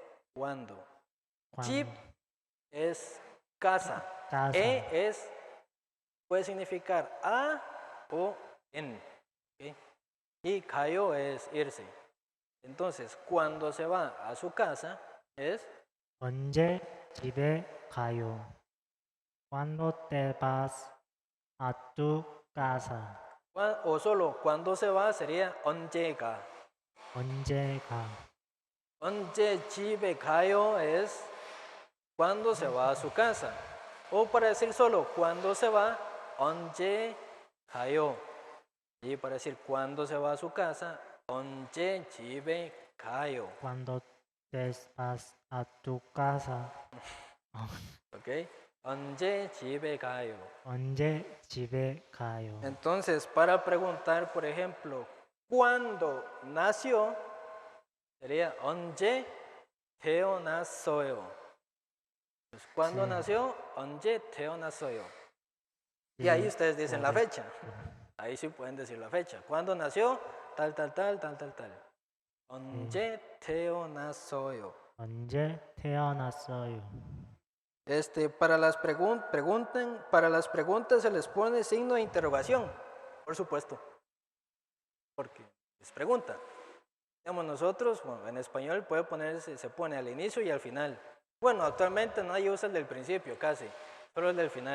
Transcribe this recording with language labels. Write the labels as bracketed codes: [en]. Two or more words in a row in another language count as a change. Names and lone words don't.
[es] 언제 es cuándo. Jib es casa. casa, Puede significar a o en. ¿Ok? Y 가요 es irse. Entonces, cuando se va a su casa es [ko] 언제 집에 가요? [es] Cuando te vas a tu casa? o solo cuando se va sería [ko] 언제 가. 언제 가? 언제 집에 가요 [es] es cuando se va a su casa. O para decir solo cuando se va, [ko] 언제 가요. [es] Y para decir cuando se va a su casa, [ko] 언제 집에 가요. [es] Cuando te vas a tu casa? [ko] ¿Ok? 언제 집에 가요. 언제 집에 가요? [es] Entonces, para preguntar, por ejemplo, ¿cuándo nació? [ko] Sería 언제 태어났어요. [es] Pues, ¿cuándo Sí. nació? [ko] 언제 태어났어요. [es] Y Sí, ahí ustedes dicen la correcto. fecha. Ahí sí pueden decir la fecha. ¿Cuándo nació? Tal, tal, tal, tal, tal, tal. [ko] 언제 태어났어요. 언제 태어났어요? [es] Para las para las preguntas se les pone signo de interrogación, por supuesto, porque es pregunta. Digamos nosotros, bueno, en español puede ponerse, se pone al inicio y al final. Bueno, actualmente nadie usa el del principio casi, solo el del final.